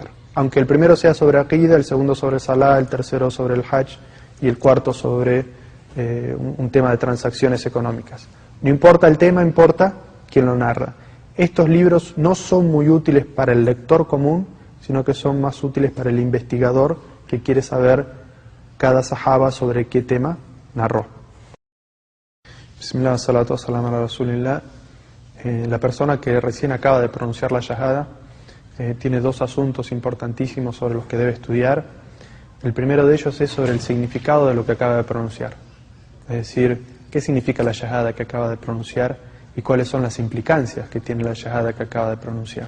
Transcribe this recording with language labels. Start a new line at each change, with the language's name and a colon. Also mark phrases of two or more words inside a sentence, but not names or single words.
Spanish: Aunque el primero sea sobre aqida, el segundo sobre salah, el tercero sobre el hajj y el cuarto sobre un tema de transacciones económicas. No importa el tema, importa quién lo narra. Estos libros no son muy útiles para el lector común, sino que son más útiles para el investigador que quiere saber cada sahaba sobre qué tema narró.
Arabic: بسم الله، الصلاة والسلام على رسول الله.
Spanish: La persona que recién acaba de pronunciar la shahada tiene dos asuntos importantísimos sobre los que debe estudiar. El primero de ellos es sobre el significado de lo que acaba de pronunciar. Es decir, qué significa la shahada que acaba de pronunciar y cuáles son las implicancias que tiene la shahada que acaba de pronunciar.